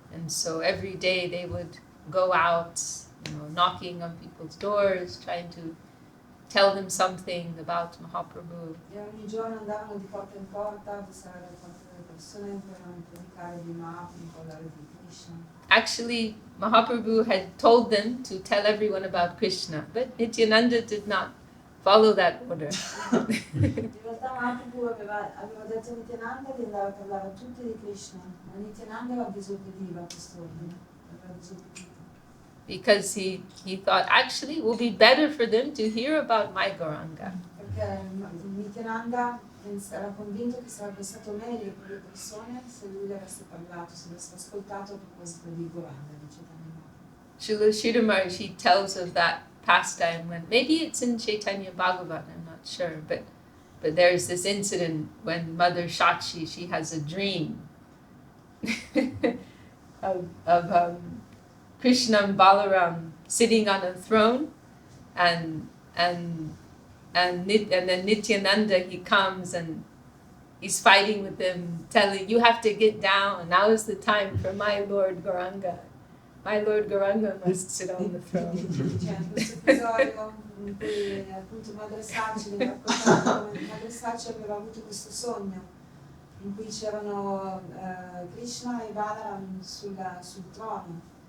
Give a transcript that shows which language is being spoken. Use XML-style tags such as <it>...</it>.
<en>And so every day they would go out, knocking on people's doors, trying to tell them something about Mahaprabhu.</en> <it>E ogni giorno andavano di porta in porta a bussare alle porte delle persone per predicare di Mahaprabhu, parlare di Krishna.</it> <en>Actually, Mahaprabhu had told them to tell everyone about Krishna, but Nityananda did not follow that order.</en> <it>In realtà Mahaprabhu aveva detto a Nityananda di andare a parlare a tutti di Krishna, ma Nityananda disobbediva a quest'ordine, aveva disobbedito.</it> <en>Because he thought, actually, it will be better for them to hear about my Gauranga.</en> <it>Perché Nityananda era convinto che sarebbe stato meglio per le persone se lui avesse parlato, se avesse ascoltato a proposito di Gauranga, di Chaitanya Mahaprabhu.</it> <en>Srila Sridhar Maharaj, he tells of that pastime when, maybe it's in Chaitanya Bhagavat, I'm not sure, but there's this incident when Mother Shachi, she has a dream of Krishna and Balaram sitting on a throne, and then Nityananda, he comes and he's fighting with them, telling, you have to get down, now is the time for my Lord Gauranga. My Lord Gauranga must sit on the throne.</en> <it>C'è questo episodio in cui appunto Madre Sachi mi raccontava come Madre Sachi aveva avuto questo sogno in cui c'erano Krishna e Balaram sul trono.</it>